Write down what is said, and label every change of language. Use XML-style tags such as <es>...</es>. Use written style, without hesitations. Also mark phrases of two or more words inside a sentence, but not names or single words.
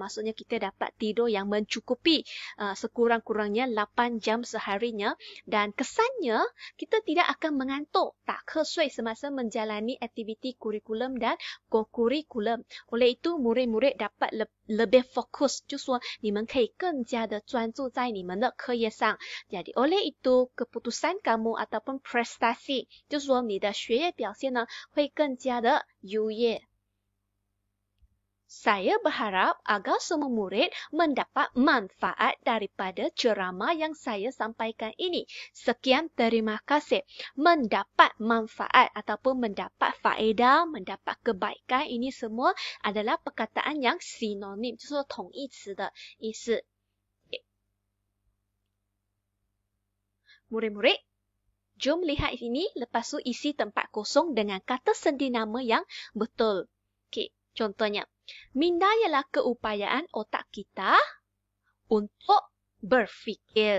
<ms>Maksudnya kita dapat tidur yang mencukupi sekurang-kurangnya 8 jam seharinya. Dan kesannya kita tidak akan mengantuk, tak kesui semasa menjalani aktiviti kurikulum dan co-kurikulum. Oleh itu, murid-murid dapat lebih fokus.</ms> <zh>就说你们可以更加的专注在你们的课业上。</zh> <ms>Jadi oleh itu, keputusan kamu ataupun prestasi</ms> <zh>就是说你的学业表现呢会更加的优越。</zh> <ms>Saya berharap agar semua murid mendapat manfaat daripada ceramah yang saya sampaikan ini. Sekian, terima kasih. Mendapat manfaat ataupun mendapat faedah, mendapat kebaikan, ini semua adalah perkataan yang sinonim,</ms> <zh>就是同义词的意思。</zh> <ms>Murid-murid, jom lihat ini, lepas tu isi tempat kosong dengan kata sendi nama yang betul. Okey, contohnya, minda ialah keupayaan otak kita untuk berfikir.</ms>